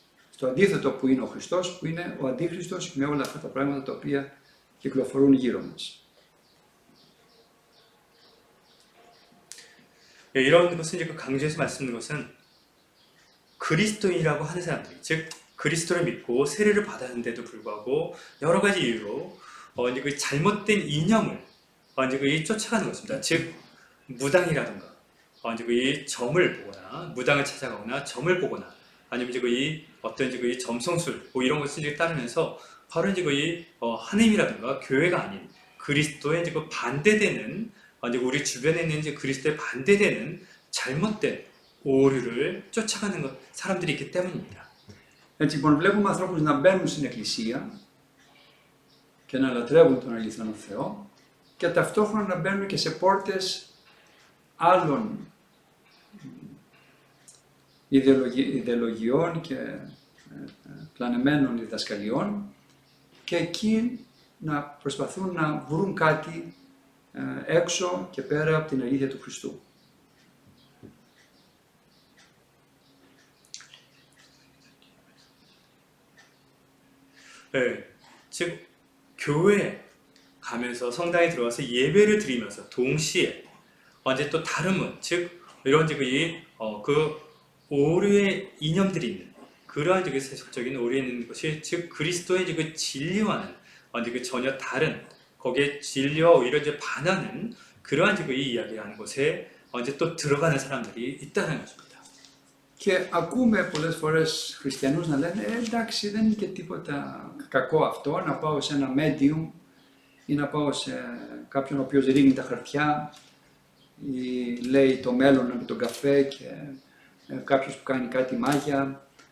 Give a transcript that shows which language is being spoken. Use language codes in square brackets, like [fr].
[el] στο αντίθετο που είναι ο Χριστός, που είναι ο Αντίχριστος με όλα αυτά τα πράγματα τα οποία κυκλοφορούν γύρω μας. [ko] 이런 것은 이제 강조해서 말씀드린 것은 그리스도인이라고 하는 사람들, 즉 그리스도를 믿고 세례를 받았는데도 불구하고 여러 가지 이유로 이제 그 잘못된 이념을 이제 쫓아가는 것입니다. 즉 무당이라든가 이제 그 점을 보거나 무당을 찾아가거나 점을 보거나 아니면 이제 어떤 이제 점성술 뭐 이런 것을 이제 따르면서 바로 이제 하나님이라든가 교회가 아닌 그리스도의 이제 그 반대되는 이제 우리 주변에 있는 이제 그리스도에 반대되는 잘못된 오류를 쫓아가는 사람들이 있기 때문입니다. [el] Έτσι λοιπόν βλέπουμε ανθρώπους να μπαίνουν στην Εκκλησία και να λατρεύουν τον αληθινό Θεό και ταυτόχρονα να μπαίνουν και σε πόρτες άλλων ιδεολογιών και πλανεμένων διδασκαλιών και εκεί να προσπαθούν να βρουν κάτι έξω και πέρα από την αλήθεια του Χριστού. [ko] 네, 즉 교회에 가면서 성당에 들어와서 예배를 드리면서 동시에 이제 또 다름은 즉 이런 그 오류의 이념들이 있는 그러한 세속적인 오류에 있는 것이 즉 그리스도의 그 진리와는 그 전혀 다른 거기에 진리와 오히려 이제 반하는 그러한 이 이야기라는 곳에 이제 또 들어가는 사람들이 있다는 것입니다. [el] Και ακούμε πολλές φορές χριστιανούς να λένε εντάξει δεν είναι και τίποτα κακό αυτό να πάω σε ένα medium ή να πάω σε κάποιον ο οποίος ρίχνει τα χαρτιά ή λέει το μέλλον με τον καφέ και κάποιος που κάνει κάτι μάγια.